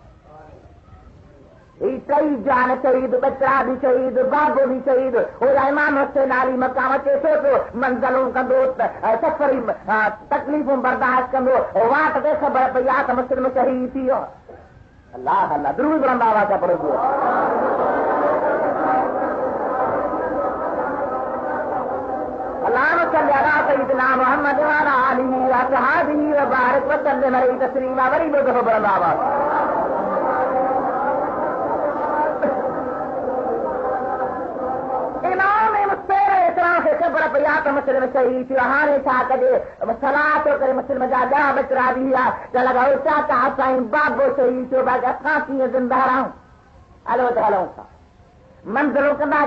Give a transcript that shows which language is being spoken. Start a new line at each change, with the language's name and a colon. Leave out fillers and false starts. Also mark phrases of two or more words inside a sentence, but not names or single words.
Sindhi: ही टई जान शहीद बचड़ा भी शहीद बाबो भी शहीद हो इमाम हुसैन अली मकाम अचे थो पियो मंज़िलूं कंदो सफ़री तकलीफ़ूं बर्दाश्त कंदो वाट ते ख़बर पई आहे त मुस्लिम शहीद थी वियो अल्लाह अल्लाह दुरूद बुलंद आवाज़ सां पढ़ो
Arabic: اللهم صل على سيدنا محمد وعلى آله وأصحابه وبارك وسلم عليه تسليما
Sindhi: वरी ॿुधो बुलंद आवाज़ ख़बर पई आहे त मुस्लिम शहीद थियो हाणे छा कजे सलाह थो करे मुस्लिम जा ॿिया बचड़ा बि हुआ त लॻायो चाचा साईं बाबो शहीद थियो बाक़ी असां कीअं ज़िंदा रहूं हलो त हलूं था मंज़िलूं कंदा